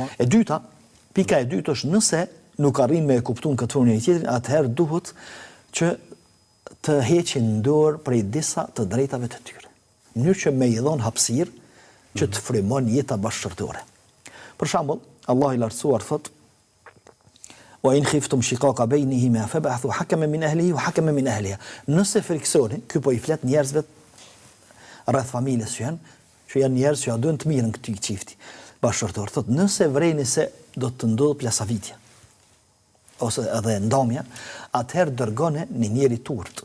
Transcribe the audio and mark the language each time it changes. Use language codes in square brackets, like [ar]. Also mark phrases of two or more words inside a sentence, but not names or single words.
[sq] E dyta, pika e dytë është nëse nuk arrin me e kuptuar këtë njëri tjetrin, atëherë duhet që të heqin dorë prej disa të drejtave të tyre. Në mënyrë që me i dhon hapësirë që të frymon jeta bashkëshortore. Për shembull, Allah i lartësuar thot: [ar] "وإن خفتم شقاق بينهما فابعثوا حكما من أهله وحكما من أهلها." [sq] Nëse friksoni, ky po i flet njerëzve rreth familjes që janë njerëz që ja duan të mirën këtij çifti bashkëshortor. Thot, nëse vreni se do të ndodhë plasavitja ose edhe ndomja, atëherë dërgone një njeri turp.